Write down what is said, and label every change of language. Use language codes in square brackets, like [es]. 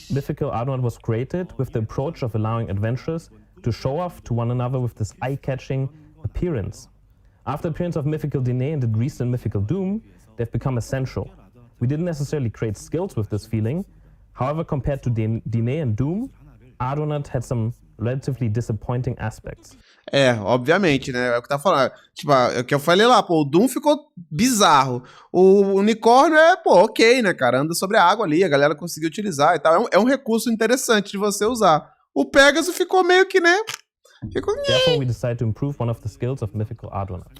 [en] mythical Ardonat was created with the approach of allowing adventurers to show off to one another with this eye-catching appearance. After the appearance of mythical Dine and the recent mythical Doom, they've become essential. We didn't necessarily create skills with this feeling. However, compared to Dine and Doom, Ardonat had some relatively disappointing aspects. [pt] É, obviamente, né? É o que tá falando. Tipo, é o que eu falei lá, pô, o Doom ficou bizarro. O unicórnio pô, ok, né, cara? Anda sobre a água ali, a galera conseguiu utilizar e tal. É um recurso interessante de você usar. O Pegasus ficou meio que, né? Ficou... [en] Therefore, we decided to improve one of the skills of mythical Ardonat.